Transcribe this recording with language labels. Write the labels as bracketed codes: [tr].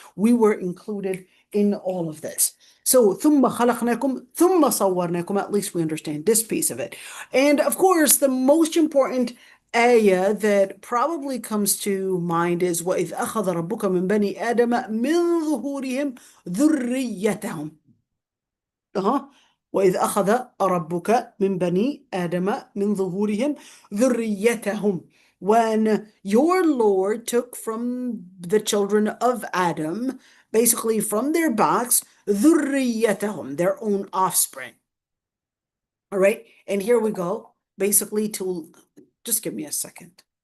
[en] We were included in all of this. So [ar] ثم خلقناكم ثم صورناكم, [en] at least we understand this piece of it. And of course, the most important ayah that probably comes to mind is [ar] وَإِذْ أَخَذَ رَبُّكَ مِنْ بَنِي آدَمَ مِنْ ظُهُورِهِمْ ذُرِّيَّتَهُمْ. وإذ أخذ ربك من بني آدم من ظهورهم ذريتهم. [en] When your Lord took from the children of Adam, basically from their backs, [ar] ذريتهم, [en] their own offspring. All right, and here we go, basically to, just give me a second.